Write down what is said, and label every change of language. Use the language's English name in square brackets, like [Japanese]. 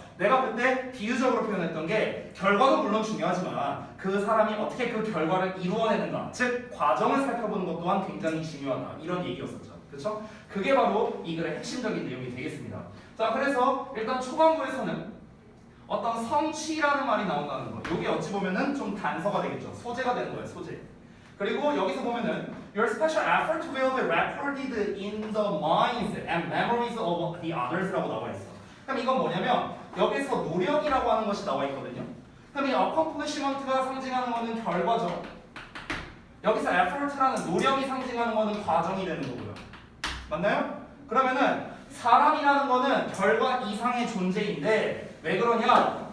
[Korean] 내가 그때 비유적으로 표현했던 게 결과도 물론 중요하지만 그 사람이 어떻게 그 결과를 이루어내는가, 즉 과정을 살펴보는 것 또한 굉장히 중요하다, 이런 얘기였었죠. 그렇죠? 그게 바로 이 글의 핵심적인 내용이 되겠습니다. 자, 그래서 일단 초반부에서는 어떤 성취라는 말이 나온다는 거, 이게 어찌 보면은 좀 단서가 되겠죠. 소재가 되는 거예요. 소재. 그리고 여기서 보면은 [English] Your special effort will be recorded in the minds and memories of the others [Korean] 라고 나와 있어. 그럼 이건 뭐냐면 여기서 노력이라고 하는 것이 나와 있거든요. 그럼 이 accomplishment가 상징하는 거는 결과죠. 여기서 effort라는 노력이 상징하는 거는 과정이 되는 거고요. 맞나요? 그러면은 사람이라는 거는 결과 이상의 존재인데 왜 그러냐?